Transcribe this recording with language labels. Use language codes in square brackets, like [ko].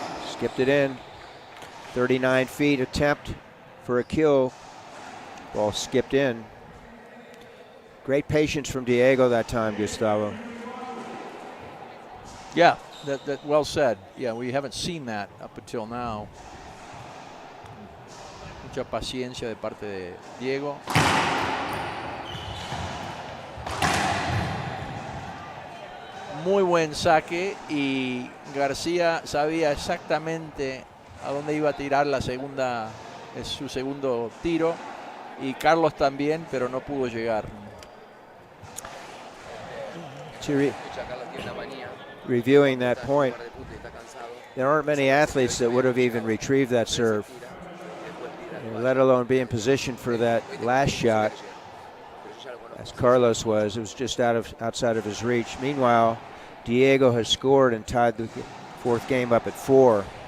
[en] Skipped it in. 39 feet attempt for a kill. Ball skipped in. Great patience from Diego that time, Gustavo. Yeah, that well said. Yeah, we haven't seen that up until now. [es] Mucha paciencia de parte de Diego. Muy buen saque y García sabía exactamente a dónde iba a tirar su segundo tiro, y Carlos también, pero no pudo llegar. [en] Reviewing that point, there aren't many athletes that would have even retrieved that serve, let alone be in position for that last shot, as Carlos was. It was just outside of his reach. Meanwhile, Diego has scored and tied the fourth game up at 4.